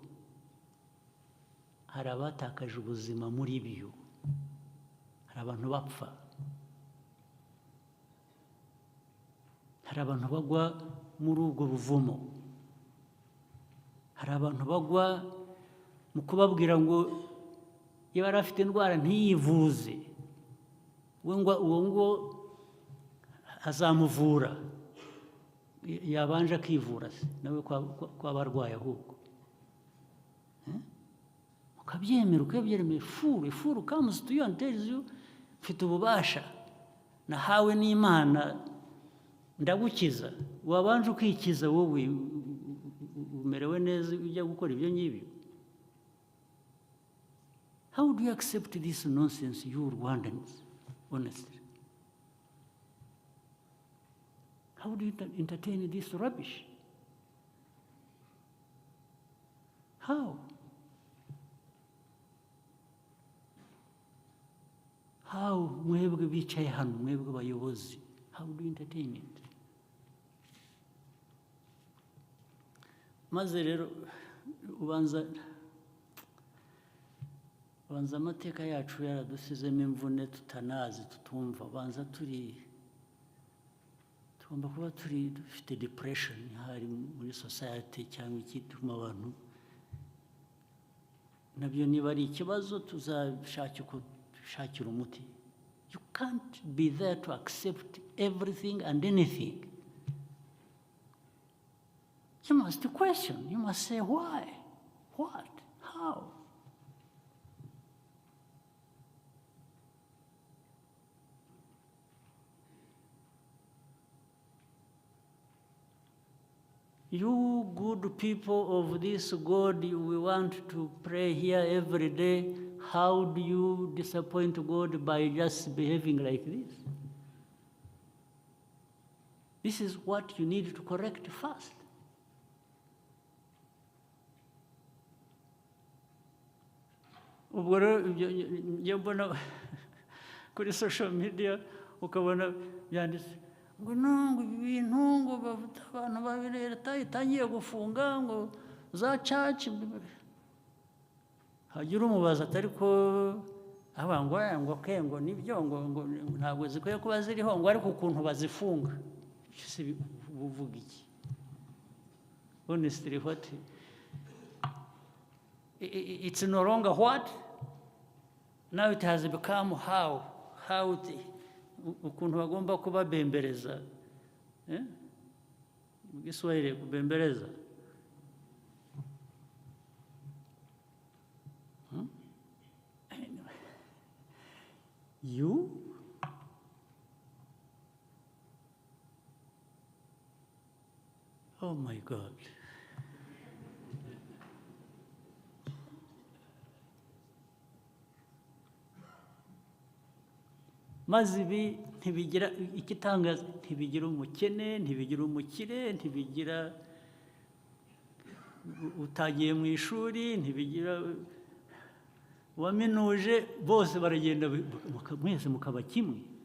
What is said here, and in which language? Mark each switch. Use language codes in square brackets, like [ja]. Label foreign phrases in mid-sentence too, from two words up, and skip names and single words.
[rw] Hari abatakaje ubuzima muri byo, hari abantu bapfa, hari abantu bagwa muri ubwo buvumo, hari abantu bagwa mu kubabwira ngo iyo yari afite indwara ntiyivuze, uwo ngo azamuvura, yabanje akivura se nawe kwaba arwaye ahubwo. Ukabyemera, ukabyemera. [en] Furu comes to you and tells you, [rw] mfite ububasha nahawe n'Imana, ndagukiza. Wabanje ukikiza wowe, umerewe neza ujya gukora ibyo ngibyo. [en] How do you accept this nonsense, you Rwandans, honestly? How do you entertain this rubbish? How? How? [rw] Mwebwe bicaye hano, mwebwe abayobozi, [en] how do you entertain it? [rw] Maze rero ubanza amateka yacu yaradusizemo imvune tutanazi, tutumva. Ubanza tugomba kuba dufite depression hari muri society cyangwa ikituma abantu. Nabyo niba ari ikibazo tuzashakira umuti. [en] You can't be there to accept everything and anything. You must question. You must say why, what, how. You good people of this God, we want to pray here every day. How do you disappoint God by just behaving like this? This is what you need to correct first. [rw] Ubwo rero njya mbona kuri [en] social media [rw] ukabona byanditse ngo nungu ibintu ngo bavuta abantu babiri leta itangiye gufunga ngo za church hagira umubaza atari ko ngo kengo nibyo ngo ntabwo zikwiye kuba ziriho ngo ariko ukuntu bazifunga se buvuga iki? [en] Honestly, what it's no longer what now it has become how [rw] ukuntu bagomba kubabembereza mu Giswahili kubembereza [en] you oh my God. [rw] Maze ibi ntibigira ikitangaza, ntibigira umukene, ntibigira umukire, ntibigira utagiye mu ishuri, ntibigira waminuje, bose baragenda mwese mukaba kimwe.